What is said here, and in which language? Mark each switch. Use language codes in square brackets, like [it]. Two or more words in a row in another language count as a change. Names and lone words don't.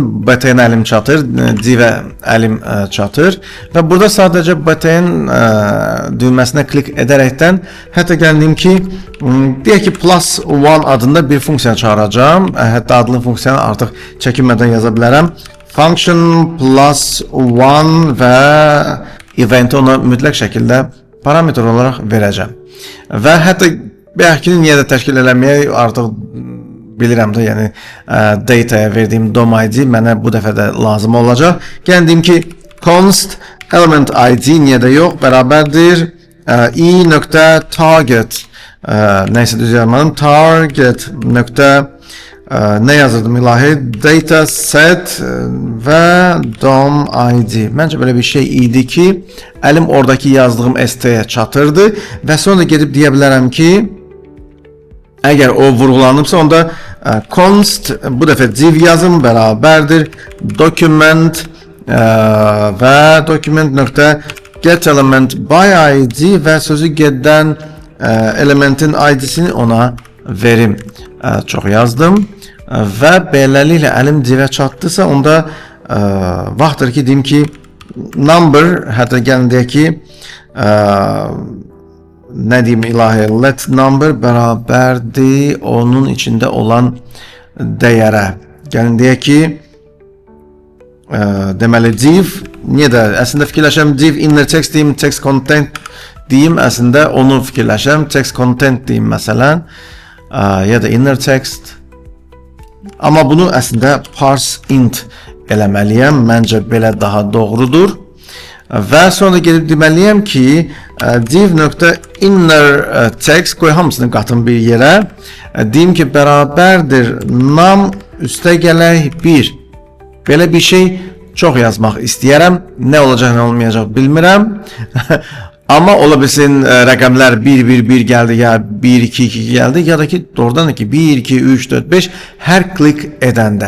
[az] BTN əlim çatır, divə əlim çatır. Və burada sadəcə BTN düyməsinə klik edərəkdən, hətta gəlin deyim ki, deyək ki, [en] plus one [az] adında bir funksiya çağıracağım. Hətta adlı funksiyanı artıq çəkinmədən yaza bilərəm. [en] Function plus one [az] və eventi ona mütləq şəkildə parametr olaraq verəcəm. Və hətta bəlkə niyə də təşkil eləməyə artıq bilirəm də, yəni dataya verdiyim DOM ID mənə bu dəfə də lazım olacaq. Gəlin deyim ki, [en] const element ID [az] niyə də yox, bərabərdir i.target nəysə düz yazmadım, target nöqtə nə yazırdım ilahi? [en] Dataset və DOM ID. [az] Məncə belə bir şey idi ki, əlim oradakı yazdığım ST-yə çatırdı və sonra gedib deyə bilərəm ki, əgər o vurğulanıbsa, onda const, bu dəfə div yazım bərabərdir document və document nöqtə [en] get element by ID [az] və sözü gedən elementin ID-sini ona verim. Çox yazdım və beləliklə əlim divə çatdısa, onda vaxtdır ki, deyim ki, number, hətta gəlin deyək ki, nə deyim ilahi, [en] let number [az] bərabərdir onun içində olan dəyərə. Gəlin deyək ki, deməli div, niyə də, əslində fikirləşəm [en] div inner text [az] deyim, [en] text content [az] deyim, əslində onu fikirləşəm, [en] text content [az] deyim məsələn, ya da [en] inner text. [az] Amma bunu əslində [en] parse int [az] eləməliyəm. Məncə belə daha doğrudur. Və sonra gedib deməliyəm ki, [en] div.inner text [az] qoy hamısını qatım bir yerə. Deyim ki, bərabərdir num üstə gələk 1. Belə bir şey çox yazmaq istəyərəm. Nə olacaq, nə olmayacaq bilmirəm. Amma ola bilsin rəqəmlər 1-1-1 gəldi, ya 1-2-2 gəldi, ya da ki, doğrudan da ki, 1-2-3-4-5 hər klik edəndə.